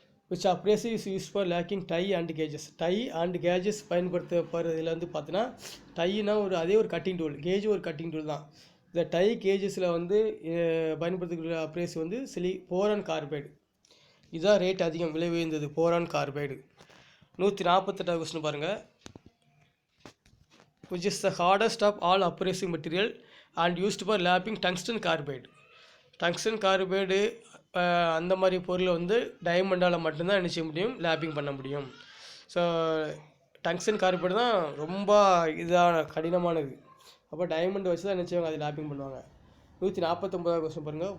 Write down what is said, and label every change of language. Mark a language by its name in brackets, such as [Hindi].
[English] Which abrasive is use for lapping die and gauges. [Tamil] Tie and kgs பயன்படுத்தப்படுறதுல வந்து பார்த்தீங்கன்னா டைனா அதே ஒரு கட்டிங் டூல், கேஜ் ஒரு கட்டிங் டூல் தான். இந்த டை கேஜஸில் வந்து பயன்படுத்தக்கூடிய அப்ரேசிவ் வந்து போரான் கார்பைடு. இதுதான் ரேட் அதிகம், விலை உயர்ந்தது போரான் கார்பைடு. 148 கொஸ்டின் பாருங்கள். [English] which is the hardest of all abrasive material and used for lapping tungsten carbide. [Tamil] Tungsten carbide அந்த மாதிரி பொருளை வந்து டைமண்டால் மட்டும்தான் என்ன செய்ய முடியும், லேப்பிங் பண்ண முடியும். ஸோ டங்ஸ்டன் கார்பைடு தான் ரொம்ப இதான கடினமானது. அப்போ டைமண்ட் வச்சு தான் என்ன செய்வாங்க, அது லேப்பிங் பண்ணுவாங்க. 149வது கொஸ்டின் பாருங்கள்.